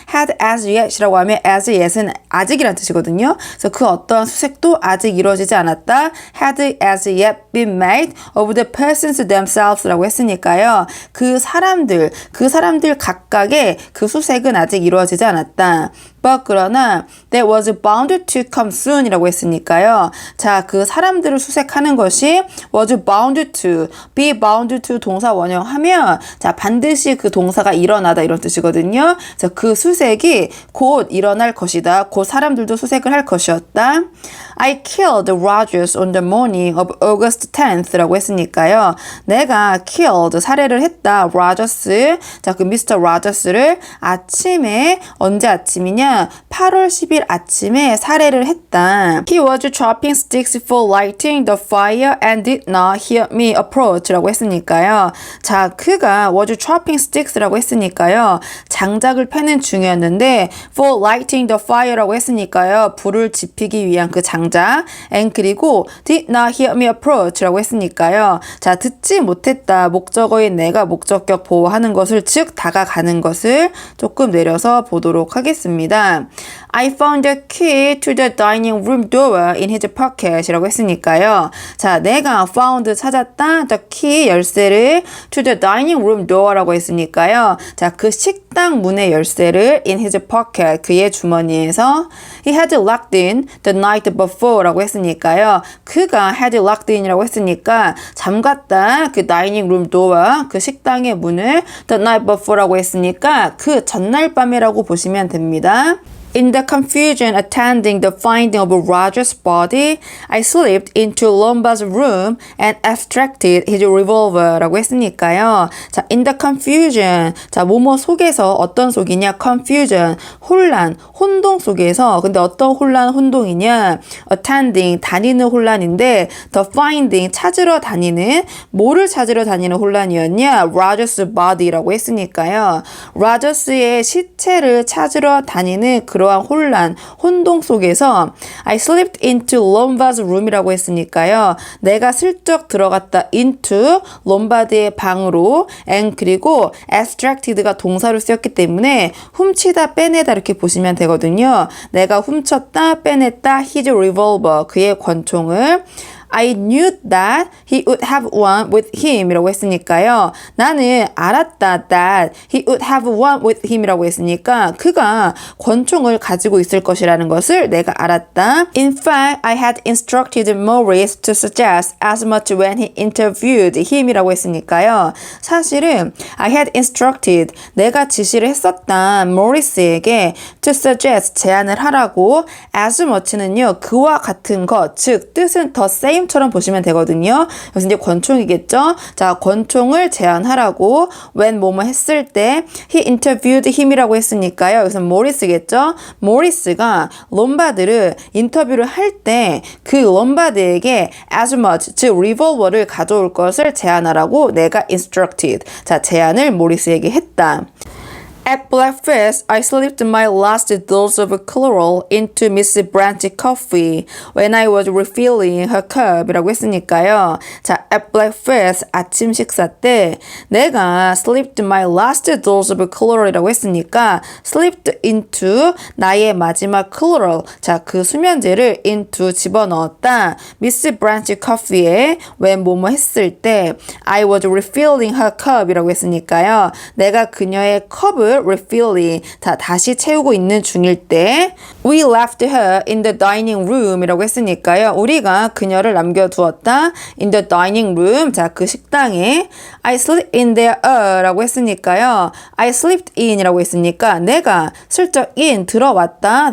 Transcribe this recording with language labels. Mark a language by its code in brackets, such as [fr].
[ko] had as yet이라고 하면 as yet은 아직이란 뜻이거든요. 그래서 그 어떠한 수색도 아직 이루어지지 않았다. [en] had as yet been made of the persons themselves [ko] 라고 했으니까요. 그 사람들 각각의 그 수색은 아직 이루어지지 않았다. [en] but [ko] 그러나 [en] that was bound to come soon [ko] 이라고 했으니까요. 자, 그 사람들을 수색하는 것이 [en] was bound to, be bound to [ko] 동사 원형하면 자, 반드시 그 동사가 일어나다 이런 뜻이거든요. 그래서 그 수색이 곧 일어날 것이다. 곧 사람들도 수색을 할 것이었다. [en] I killed Rogers on the morning of August 10th [ko] 라고 했으니까요. 내가 killed, 살해를 했다. Rogers, 자, 그 미스터 로저스를 아침에, 언제 아침이냐? 8월 10일 아침에 살해를 했다. [en] He was chopping sticks for lighting the fire and did not hear me approach [ko] 라고 했으니까요. 자, 그가 [en] was chopping sticks [ko] 라고 했으니까요. 장작을 패는 중이었는데 [en] for lighting the fire [ko] 라고 했으니까요. 불을 지피기 위한 그 장작 and 그리고 [en] did not hear me approach [ko] 라고 했으니까요. 자, 듣지 못했다. 목적어인 내가 목적격 보호하는 것을 즉 다가가는 것을 조금 내려서 보도록 하겠습니다. [en] I found the key to the dining room door in his pocket [ko] 이라고 했으니까요. 자, 내가 found 찾았다. [en] the key [ko] 열쇠를 [en] to the dining room door [ko] 라고 했으니까요. 자, 그 식당 문의 열쇠를 [en] in his pocket [ko] 그의 주머니에서 [en] he had locked in the night before [ko] 라고 했으니까요. 그가 [en] had locked in [ko] 이라고 했으니까 잠갔다. 그 dining room door 그 식당의 문을 [en] the night before [ko] 라고 했으니까 그 전날 밤이라고 보시면 됩니다. [en] In the confusion attending the finding of Roger's body, I slipped into Lombard's room and abstracted his revolver [ko] 라고 했으니까요. [en] 자, in the confusion. [ko] 자, 뭐뭐 속에서 어떤 속이냐? confusion. 혼란, 혼동 속에서. 근데 어떤 혼란, 혼동이냐? attending, 다니는 혼란인데 the finding, 찾으러 다니는, 뭐를 찾으러 다니는 혼란이었냐? [en] Roger's body [ko] 라고 했으니까요. 로저스의 시체를 찾으러 다니는 그러한 혼란, 혼동 속에서 [en] I slipped into Lombard's room [ko] 이라고 했으니까요. 내가 슬쩍 들어갔다 into 롬바드의 방으로 and 그리고 abstracted가 동사로 쓰였기 때문에 훔치다, 빼내다 이렇게 보시면 되거든요. 내가 훔쳤다, 빼냈다 [en] his revolver, [ko] 그의 권총을 [en] I knew that he would have one with him [ko] 이라고 했으니까요. 나는 알았다 [en] that he would have one with him [ko] 이라고 했으니까 그가 권총을 가지고 있을 것이라는 것을 내가 알았다. [en] In fact, I had instructed Maurice to suggest as much when he interviewed him [ko] 이라고 했으니까요. 사실은 [en] I had instructed, [ko] 내가 지시를 했었다. Maurice에게 [en] to suggest, [ko] 제안을 하라고 as much는요. 그와 같은 것, 즉 뜻은 the same 처럼 보시면 되거든요. 그래서 이제 권총이겠죠. 자, 권총을 제안하라고 when 뭐뭐 했을 때 [en] he interviewed him [ko] 이라고 했으니까요. 그래서 모리스겠죠. 모리스가 롬바드를 인터뷰를 할 때 그 롬바드에게 as much, 즉 리볼버를 가져올 것을 제안하라고 내가 instructed. 자, 제안을 모리스에게 했다. [en] At breakfast, I slipped my last dose of chloral into Miss Brand's coffee when I was refilling her cup [ko] 이라고 했으니까요. 자, [en] at breakfast, [ko] 아침 식사 때 내가 [en] slipped my last dose of chloral [ko] 이라고 했으니까 slipped into 나의 마지막 chloral, 자, 그 수면제를 into 집어넣었다. [en] Miss Brand's coffee에 when [ko] 뭐뭐 했을 때 [en] I was refilling her cup [ko] 이라고 했으니까요. 내가 그녀의 컵을 refilling, 다시 채우고 있는 중일 때 [en] We left her in the dining room [ko] 이라고 했으니까요. 우리가 그녀를 남겨두었다. [en] In the dining room, [ko] 자, 그 식당에 [en] I slept in there [ko] 라고 했으니까요. [en] I slept in [ko] 이라고 했으니까 내가 슬쩍 in, 들어왔다.